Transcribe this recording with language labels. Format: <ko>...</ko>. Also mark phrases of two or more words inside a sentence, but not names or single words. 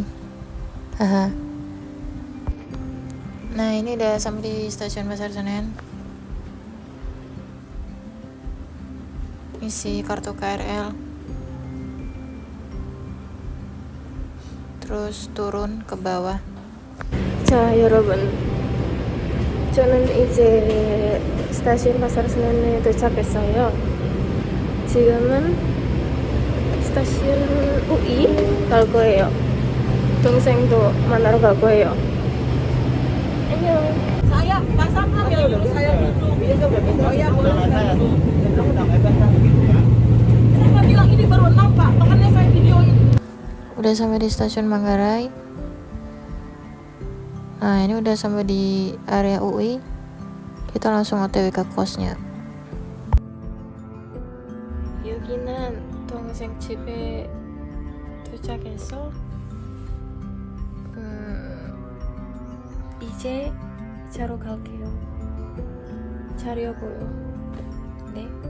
<id>Haha. Nah, ini udah sampai di stasiun Pasar Senen. Isi kartu KRL. Terus turun ke bawah.</id> <ko>자, 여러분. 저는 이제 스타시온 파사르 스넨에 도착했어요. 지금은 스타시온 UI 갈 거예요. 동생도 만나러 갈 거예요. 안녕.</ko> <id>Saya pasangkan ya dulu saya gitu. Oh ya boleh saya. Saya nggak bilang ini baru 6 Pak, makanya saya videoin. Udah sampai di stasiun Manggarai. Nah, ini udah sampai di area UI. Kita langsung OTW ke kosnya.</id> <ko>여기는 동생 집에 도착해서 이제 자러 갈게요. 자려고요. 네.</ko>